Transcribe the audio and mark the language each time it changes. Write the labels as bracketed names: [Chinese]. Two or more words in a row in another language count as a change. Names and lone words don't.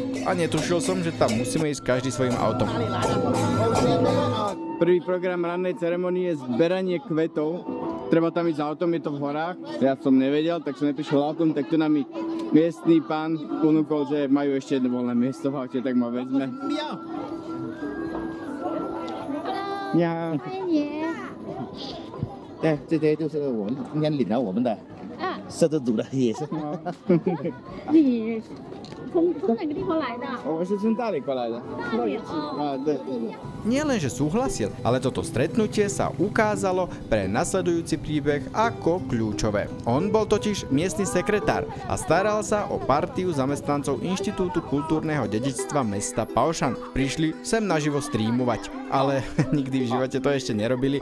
[Slovak] A netušil som, že tam musíme ísť každý svojím autom. Prvý program rannej ceremonie je zberanie kvetov. Treba tam ísť autom, je to v horách. Ja som nevedel, tak som neprišiel autom, tak tu nám mi miestny pán ponúkol, že majú ešte jedno voľné miesto v aute, tak ma vezme. [Chinese] 你好，对，这些就是我们今天领了我们的摄制组的也是。你从哪个地方来的？我是从大理过来的。大理哦。 [Slovak] 对。Nie len, že súhlasil, ale toto stretnutie sa ukázalo pre nasledujúci príbeh ako kľúčové. On bol totiž miestny sekretár a staral sa o partiu zamestnancov Inštitútu kultúrneho dedičstva mesta Paoshan. Prišli sem naživo streamovať, ale nikdy v živote to ešte nerobili.